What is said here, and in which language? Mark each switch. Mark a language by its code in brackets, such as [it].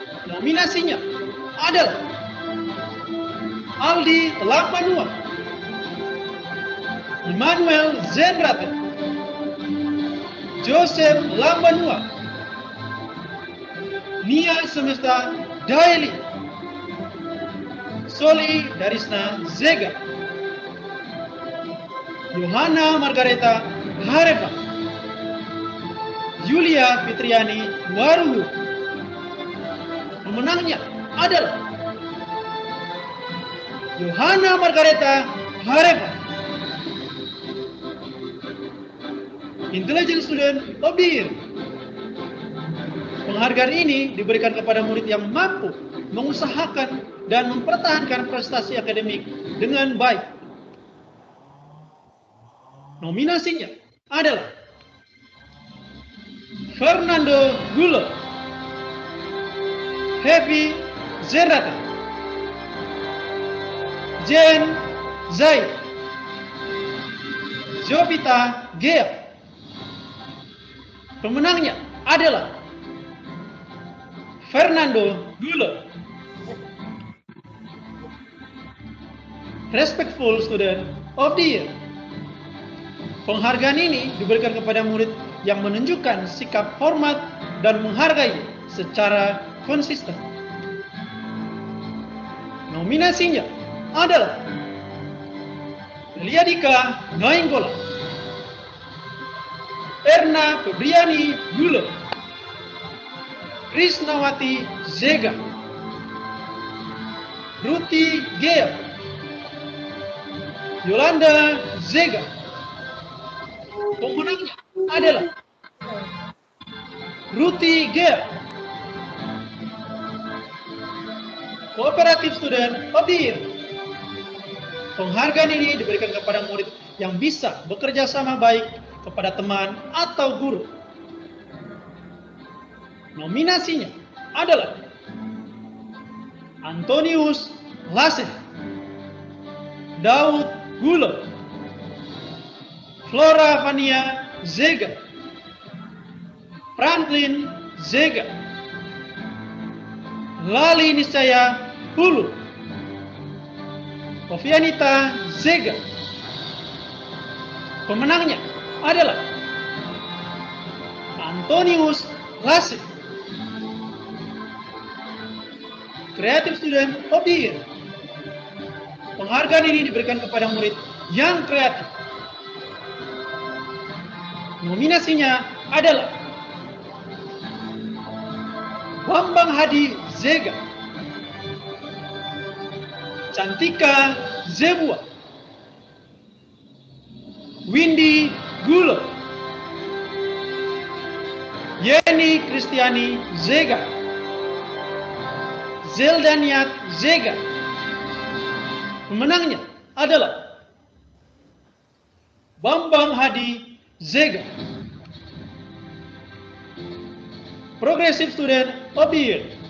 [id] Nominasinya adalah Aldi Lampanua, Emmanuel Zenrate, Joseph Lambanua, Nia Semesta Daily, Soli Darisna Zega, Yohana Margareta Harepa, Yulia Fitriani Waruhu. Pemenangnya adalah Yohana Margareta Harepa. [en] Intelligent Student of the Year. [id] Penghargaan ini diberikan kepada murid yang mampu mengusahakan dan mempertahankan prestasi akademik dengan baik. Nominasinya adalah Fernando Gulo, Happy Zerata, Jen Zaid, Jovita Gea. Pemenangnya adalah Fernando Gulo. [en] Respectful Student of the Year. [id] Penghargaan ini diberikan kepada murid yang menunjukkan sikap hormat dan menghargai secara konsisten. Nominasinya adalah Liadika Nainggola, Erna Febriani Gulo, Krisnawati Zega, Ruti Gea, Yolanda Zega. Pemenangnya adalah Ruti Gea. [en] Cooperative Student of the Year. [id] Penghargaan ini diberikan kepada murid yang bisa bekerja sama baik kepada teman atau guru. Nominasinya adalah Antonius Laseh, Daud Gulo, Flora Vania Zega, Franklin Zega, Lali Niscaya Hulu, Ovianita Zega. Pemenangnya adalah Antonius Laseh. [en] Creative Student of the Year. [id] Penghargaan ini diberikan kepada murid yang kreatif. Nominasinya adalah Bambang Hadi Zega, Cantika Zebua, Windy Gulo, Yeni Kristiani Zega, Zeldaniat Zega. Pemenangnya adalah Bambang Hadi Zega. [en] Progressive Student of the Year.